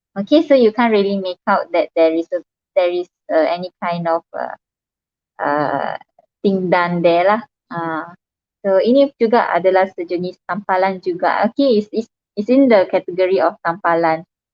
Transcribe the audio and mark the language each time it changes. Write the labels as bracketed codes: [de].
[en] Okay, so you can't really make out that there is any kind of thing done there lah. [ms] So ini juga adalah sejenis tampalan juga. [en] Okay, it's in the category of tampalan.